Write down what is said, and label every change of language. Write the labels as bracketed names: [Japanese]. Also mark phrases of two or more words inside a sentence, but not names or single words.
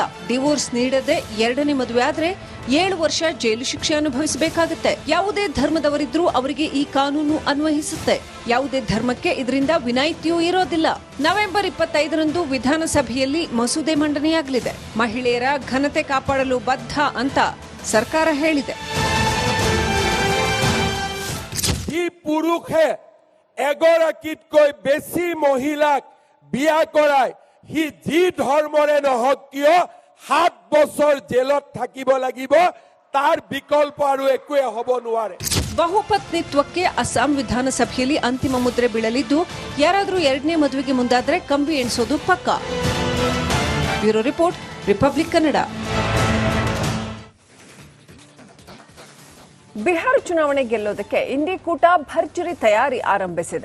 [Kannada] ಡಿವೋರ್ಸ್ ನೀಡದೆ ಎರಡನೇ ಮದುವೆ ಆದ್ರೆ 7 ವರ್ಷ ಜೈಲು ಶಿಕ್ಷೆ ಅನುಭವಿಸಬೇಕಾಗುತ್ತೆ. ಯಾವುದೇ ಧರ್ಮದವರಿದ್ರೂ ಅವರಿಗೆ ಈ ಕಾನೂನು ಅನ್ವಯಿಸುತ್ತೆ. ಯಾವುದೇ ಧರ್ಮಕ್ಕೆ ಇದರಿಂದ ವಿನಾಯಿತಿಯೂ ಇರೋದಿಲ್ಲ. ನವೆಂಬರ್ 25ರಂದು ವಿಧಾನಸಭೆಯಲ್ಲಿ ಮಸೂದೆ ಮಂಡನೆಯಾಗಲಿದೆ. ಮಹಿಳೆಯರ ಘನತೆ ಕಾಪಾಡಲು ಬದ್ಧ ಅಂತ ಸರ್ಕಾರ ಹೇಳಿದೆ. [Assamese] পুৰুষে এগৰাকীতকৈ বেছি মহিলাক বিয়া কৰায় সি যি ধৰ্মৰে নহওক কিয় 7 বছৰ জেলত থাকিব লাগিব. তাৰ বিকল্প আৰু একোৱে হ'ব নোৱাৰে. [Kannada] ಬಹುಪತ್ನಿತ್ವಕ್ಕೆ ಅಸ್ಸಾಂ ವಿಧಾನಸಭೆಯಲ್ಲಿ ಅಂತಿಮ ಮುದ್ರೆ ಬೀಳಲಿದ್ದು, ಯಾರಾದರೂ ಎರಡನೇ ಮದುವೆಗೆ ಮುಂದಾದ್ರೆ ಕಂಬಿ ಎಣಿಸೋದು ಪಕ್ಕಾ. [English] Bureau Report, [Kannada] ರಿಪಬ್ಲಿಕ್ ಕನ್ನಡ. ಬಿಹಾರ ಚುನಾವಣೆ ಗೆಲ್ಲೋದಕ್ಕೆ ಇಂಡಿ ಕೂಟ ಭರ್ಜರಿ ತಯಾರಿ ಆರಂಭಿಸಿದೆ.